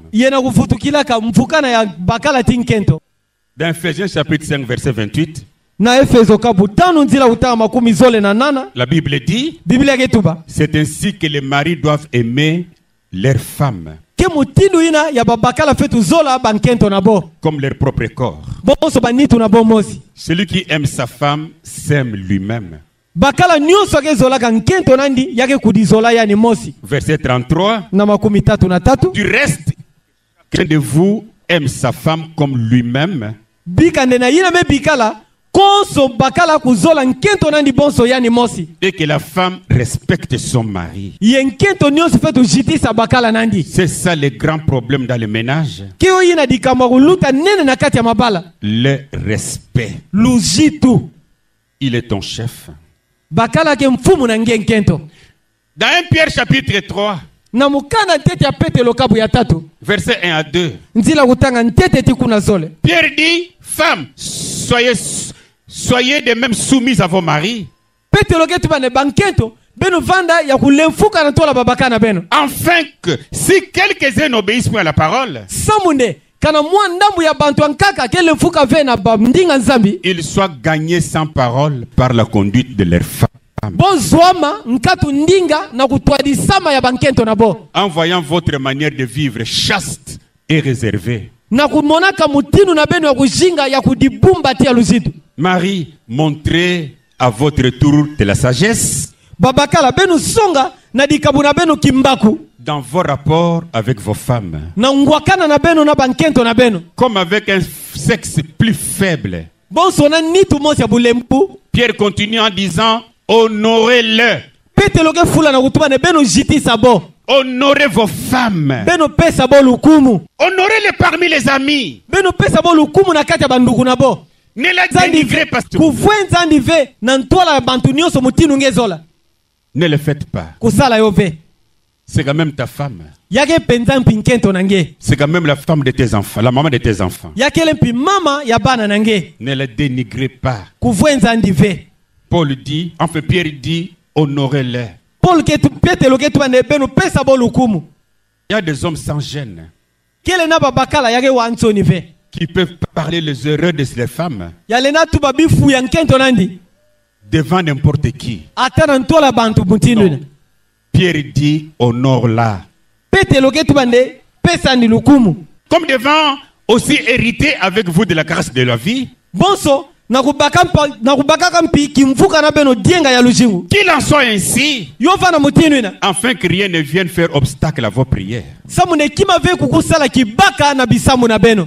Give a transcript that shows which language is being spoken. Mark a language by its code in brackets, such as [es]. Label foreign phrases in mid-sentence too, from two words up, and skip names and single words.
[ktu] yena kufutukila ka mfukana ya bakala tinkento [fr] Dans Ephésiens chapitre 5, verset 28, [ktu] na Efeso kabu tano nzila utama makumi zole na nana [fr] la Bible dit, [ktu] Biblia ketuba [fr] c'est ainsi que les maris doivent aimer leurs femmes [ktu] ke mutindu ina ya babakala fetu zola bankento na bo [fr] comme leur propre corps. [ktu] bonso banitu na bo mosi [fr] Celui qui aime sa femme s'aime lui-même. [ktu] bakala nyonso ke zola ka nkento nandi yake kudizola yani mosi [fr] Verset 33, [ktu] na makumi tatu na tatu [fr] du reste, chacun de vous aime sa femme comme lui-même. [ktu] bikande na yina me bikala konso bakala kuzola nkento nandi bonso yani mosi [fr] Et que la femme respecte son mari. [ktu] ye nkento nyonso fetu jitisa bakala nandi [fr] C'est ça le grand problème dans le ménage. [ktu] kio yina dikamba kuluta nene na kati ya mabala [fr] Le respect. [ktu] lujitu [fr] Il est ton chef. [ktu] bakala ke mfumu na nge nkento [fr] Dans 1 Pierre chapitre 3, [ktu] na mukana ntete ya Petelo kabu ya tatu [fr] verset 1 à 2, [ktu] nzila kutanga ntete ti kuna zole [fr] Pierre dit, femmes, soyez de même soumises à vos maris, [ktu] Petelo ke tubane bankento beno vanda ya kulemfuka na tola babaka na beno [fr] afin que si quelques-uns n'obéissent pas à la parole, [ktu] samunde kana mwa ndambu ya bantu ankaka ke lemfuka ve na bamndinga nzambi [fr] ils soient gagnés sans parole par la conduite de leurs femmes. [ktu] bozwama nkatu ndinga na kutwadisama ya bankento na bo [fr] En voyant votre manière de vivre chaste et réservée. [ktu] na kumonaka mutinu na beno ya kujinga ya kudibumba tia luzitu [fr] Marie, montrez à votre tour de la sagesse [ktu] babakala benu songa na dikabu na benu kimbaku [fr] dans vos rapports avec vos femmes, [ktu] na ngwakana na benu na bankento na benu [fr] comme avec un sexe plus faible. [ktu] bonso na nitu mosi ya bulembu [fr] Pierre continue en disant, honorez-le, [ktu] Petelo ke fula na kutuma ne benu jitisa bo [fr] honorez vos femmes, [ktu] benu pesa bo lukumu [fr] honorez-les parmi les amis. [ktu] benu pesa bo lukumu na kati ya banduku na bo [fr] Ne la dénigrez pas. [ktu] kuvwenza ndi ve na ntwala ya bantu nyonso mutinu ngezola [fr] Ne le faites pas. [ktu] kusala yo ve [fr] C'est quand même ta femme. [ktu] yake penza mpi nkento na nge [fr] C'est quand même la femme de tes enfants, la maman de tes enfants. [ktu] yakele mpi mama ya bana na nge [fr] Ne la dénigrez pas. [ktu] kuvwenza ndi ve [fr] Paul dit, enfin Pierre dit, honorez-les. [ktu] Paul ketu Petelo ketu ne benu pesa bo lukumu [fr] Il y a des hommes sans gêne [ktu] kele na babakala yake wansoni ve [fr] qui peuvent parler les erreurs de ces femmes [ktu] yale na tuba bifu ya nkento nandi [fr] devant n'importe qui. [ktu] ata na ntwala bantu mutinu [fr] Non. Pierre dit, honore-la. [ktu] Petelo ketu bande pesa ndi lukumu [fr] Comme devant aussi hériter avec vous de la grâce de la vie, [ktu] bonso na kubaka mpi kimvuka na beno dienga ya lujimu [fr] qu'il en soit ainsi, [ktu] yo vana mutinu ina [fr] afin que rien ne vienne faire obstacle à vos prières. [ktu] samu ne kima ve kukusala kibaka na bisamu na beno